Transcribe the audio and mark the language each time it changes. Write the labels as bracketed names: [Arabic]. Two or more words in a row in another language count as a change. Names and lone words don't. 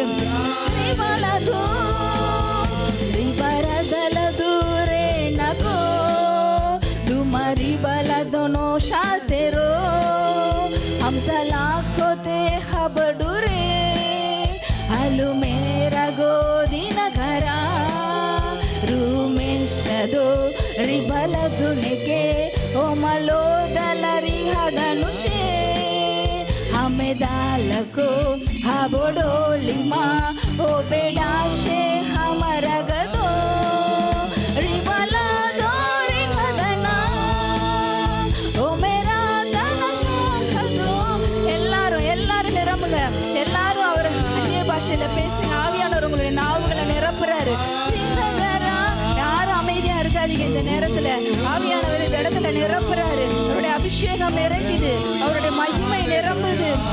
[Tamil] ரிபலதோ ரிபரதலதுரே நகோ துமரி பலதோனோ ஷாதெரோ ஹம்சலாக்கோதே ஹபடுரே ஹலு மேரா கோதின கரா ರೂಮೇಶದು ರಿಬಲದುನಿಗೆ ಓಮಲೋ ದಲರಿ ಹದನುಷೆ ಹಮೆದಾಲಕೋ ಹಬೋಡೋಲಿಮಾ ಓ ಬೇಡಾಶೆ ಹಮರಗದೋ ರಿಬಲದೋ ರಿಹದನ ಓ ಮೇರಾ ದನಶಾಖದೋ. எல்லாரும் நிரம்புங்க. எல்லாரும் அவர் அந்நிய பாஷையில பேசுங்க. ஆவியானவர் உங்களுடைய நாவுகளை நிரப்புறாரு. யாரும் அமைதியா இருக்காதீங்க. இந்த நேரத்துல ஆவியானவர் இந்த இடத்துல நிரப்புறாரு. அவருடைய அபிஷேகம் நிறைக்குது, அவருடைய மகிமை நிரம்புது.